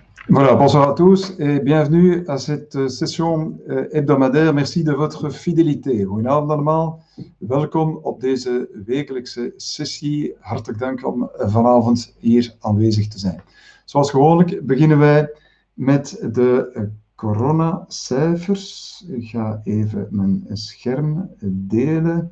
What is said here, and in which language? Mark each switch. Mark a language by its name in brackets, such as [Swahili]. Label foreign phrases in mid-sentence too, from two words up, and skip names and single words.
[French] Voilà, bonsoir à tous et bienvenue à cette session hebdomadaire. Merci de votre fidélité. [Dutch] Goedenavond allemaal. Welkom op deze wekelijkse sessie. Hartelijk dank om vanavond hier aanwezig te zijn. Zoals gewoonlijk beginnen wij met de coronacijfers. Ik ga even mijn scherm delen.